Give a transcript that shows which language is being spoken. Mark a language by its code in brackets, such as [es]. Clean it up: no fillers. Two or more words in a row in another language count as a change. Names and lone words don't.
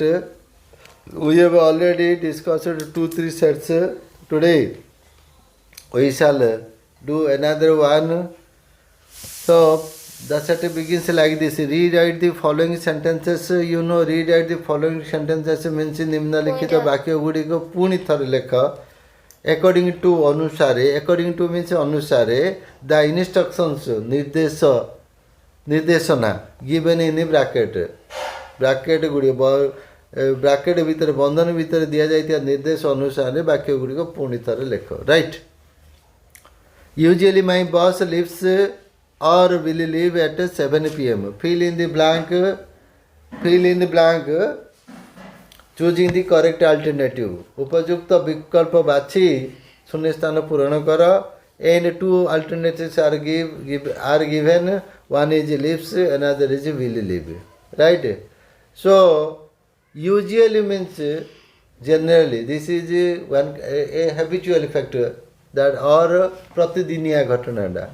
[en] We have already discussed 2-3 sets. Today we shall do another one. So the set begins like this. Rewrite the following sentences. You know, rewrite the following sentences means [or] ନିମ୍ନଲିଖିତ ବାକ୍ୟ ଗୁଡ଼ିକ ପୁଣି ଥର ଲେଖ [en] according to अनुसारे. According to means अनुसारे. The instructions निर्देशना given in bracket. [or] ବ୍ରାକେଟ ଗୁଡ଼ିକ ବ୍ରାକେଟ ଭିତର ବନ୍ଧନ ଭିତର ଦି ଯାଇଥିଆ ନିର୍ଦ୍ଦେଶ ଅନୁସାର ବାକ୍ୟ ଗୁଡ଼ିକ ପୁଣି ଥର ଲେଖ. [en] राइट. Usually my boss leaves or will leave at 7 p.m. Fill in the blank. Choosing the correct alternative. [or] ଉପଯୁକ୍ତ ବିକଳ୍ପ ବାଛି ଶୂନ୍ୟ ସ୍ଥାନ ପୂରଣ କର. [en] And two alternatives are given. One is leaves, another is will leave. Right? So usually means generally. This is one a habitual factor that or [or] ପ୍ରତିଦିନିୟ ଘଟଣା.